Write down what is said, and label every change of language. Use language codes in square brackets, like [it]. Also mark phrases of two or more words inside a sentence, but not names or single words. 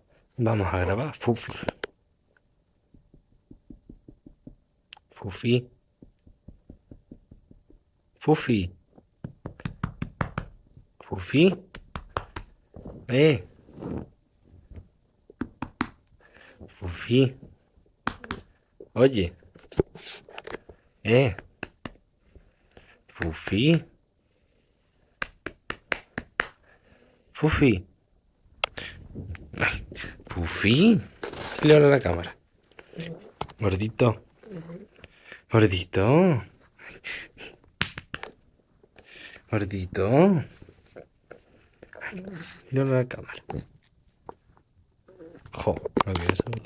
[es] Vamos a grabar Fufi. Fufi. Fufi. Fufi. Eh. Fufi. Oye. Eh. Fufi. Fufi. Ay, Fufi. Le habla a la cámara. Gordito. Gordito. Gordito. Le habla a la cámara. Jo, no quiero saber.